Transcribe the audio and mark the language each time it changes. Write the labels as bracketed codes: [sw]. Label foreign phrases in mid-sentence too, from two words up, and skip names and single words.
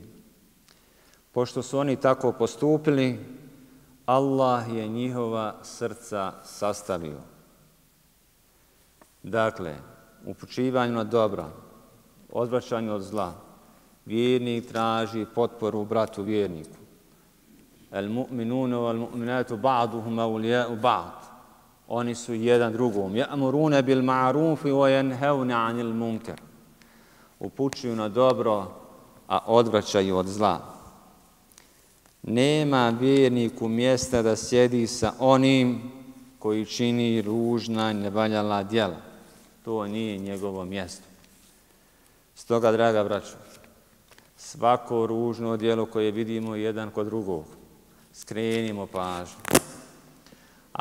[bs] Pošto su oni tako postupili, Allah je njihova srca sastavio. Dakle, upućivanju na dobro, odvraćanju od zla, vjernik traži potporu bratu vjerniku. [ar] المؤمنون والمؤمنات بعضهم أولياء بعض. [bs] Oni su jedan drugom. [ar] يأمرون بالمعروف وينهون عن المنكر. [bs] Upućuju na dobro, a odvraćaju od zla. Nema vjerniku mjesta da sjedi sa onim koji čini ružna i nevaljala djela. To nije njegovo mjesto. Stoga, draga braćo, svako ružno djelo koje vidimo jedan kod drugog, skrenimo pažnju.